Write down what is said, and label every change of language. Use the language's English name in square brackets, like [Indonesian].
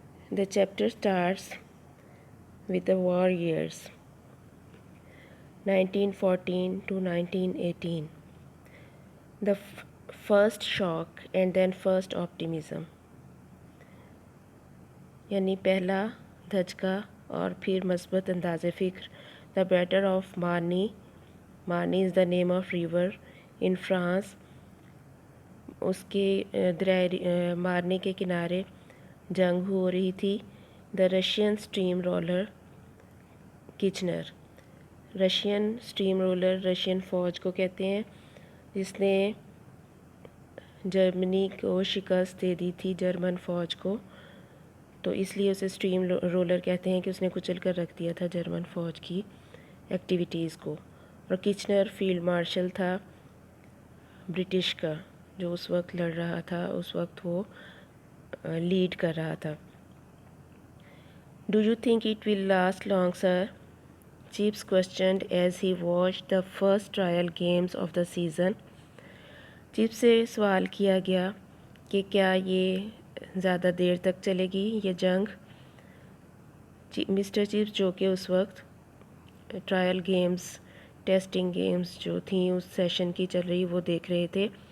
[English] The chapter starts with the war years, 1914 to 1918. The first shock and then first optimism. [Hindi] यानी पहला धचका और फिर मस्बत अंदाज़े फ़िक्र. [English] The Battle of Marne. Marne is the name of river in France. [Hindi] उसके दरिया मारने के किनारे जंग हो रही थी. [English] The Russian steamroller Kitchener. [Hindi] Russian steam roller Russian फ़ौज को कहते हैं जिसने जर्मनी को शिकस्त दे दी थी, जर्मन फ़ौज को, तो इसलिए उसे स्टीम रोलर कहते हैं कि उसने कुचल कर रख दिया था जर्मन फ़ौज की एक्टिविटीज़ को. और किचनर फील्ड मार्शल था ब्रिटिश का, जो उस वक्त लड़ रहा था, उस वक्त वो लीड कर रहा था. [English] Do you think it will last long sir? Chips questioned as he watched the first trial games of the season. [Hindi] Chips से सवाल किया गया कि क्या ये ज़्यादा देर तक चलेगी ये जंग. मिस्टर चिप्स जो कि उस वक्त ट्रायल गेम्स, टेस्टिंग गेम्स जो थी उस सेशन की चल रही वो देख रहे थे.